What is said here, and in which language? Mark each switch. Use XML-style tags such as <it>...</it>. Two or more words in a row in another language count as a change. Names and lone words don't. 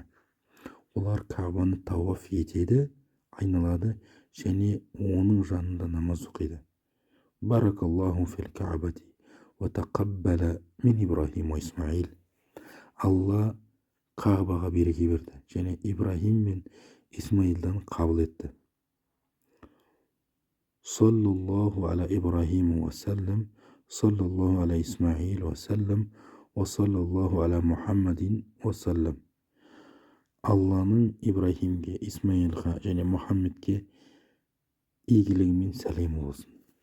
<kk>Олар Кабаны тауаф етеді, айналады, және оның жанында намаз оқиды.</kk> <ar>بارك الله في الكعبة وتقبل من إبراهيم وإسماعيل.</ar> <kk>Алла Кабаға береке берді, және Ибрахим мен Исмаилдан қабыл етті.</kk> <ar>صلى الله على إبراهيم وسلم صلى الله على إسماعيل وسلم وصلى الله على محمد وسلم.</ar> <kk>Алланың Ибрахимге, Исмаилға және Мұхаммедке игілігі мен сәлемі болсын.</kk>